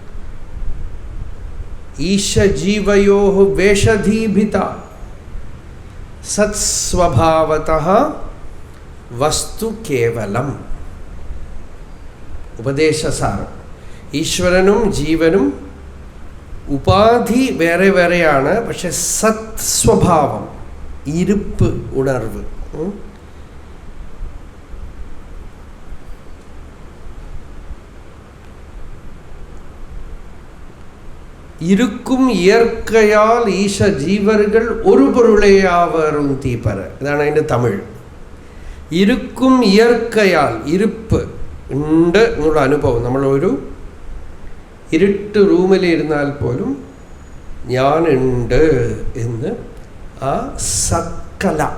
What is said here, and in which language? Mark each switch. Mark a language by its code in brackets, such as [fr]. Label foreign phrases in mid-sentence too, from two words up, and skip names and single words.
[sa] ईशजीवयोः वेषधीभिदा सत्स्वभावतः वस्तु केवलम्. [ml] ഉപദേശസാരം. ഈശ്വരനും ജീവനും ഉപാധി വേറെ വേറെയാണ്, പക്ഷെ സത് സ്വഭാവം, ഇരുപ്പ്, ഉണർവ്. [ta] இருக்கும் இயற்கையால் ஈச ஜீவர்கள் ஒரு பொருளையாவரும் தீப்பற. [ml] ഇതാണ് അതിൻ്റെ തമിഴ്. [ta] இருக்கும் இயற்கையால், [ml] ഇരുപ്പ് ഉണ്ട് എന്നുള്ള അനുഭവം. നമ്മളൊരു ഇരുട്ട് റൂമിലിരുന്നാൽ പോലും ഞാനുണ്ട് എന്ന് ആ സത്കല,